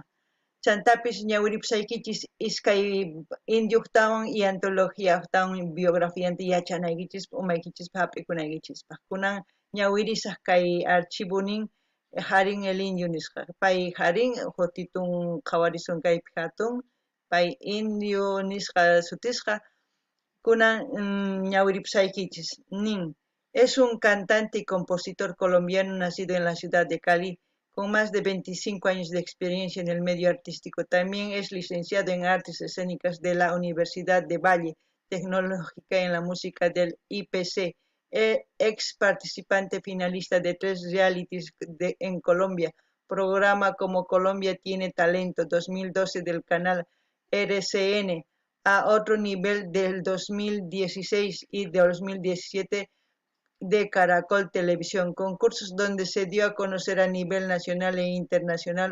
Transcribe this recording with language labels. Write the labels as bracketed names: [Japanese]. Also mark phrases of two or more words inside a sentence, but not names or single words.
[Quechua] Chantapis ñawiripusaykichis iskay indioktawan y antologiatawan biografianta yachanaykichis umaykichispaq hap'ikunaykichispaq. Kunan ñawirisaq kay archivonin Harín el Indio nisqa. Pay Harín hutitun qhawarisun kaypi hatun, pay Indio nisqa sutisqa. Kunan ñawiripusaykichis nin. [Spanish] Es un cantante y compositor colombiano nacido en la ciudad de Cali, con más de 25 años de experiencia en el medio artístico. También es licenciado en Artes Escénicas de la Universidad de Valle, tecnológica en la música del IPC, ex participante finalista de 3 realities en Colombia, programa como Colombia tiene talento 2012 del canal RCN, a otro nivel del 2016 y de 2017 de Caracol Televisión, concursos donde se dio a conocer a nivel nacional e internacional.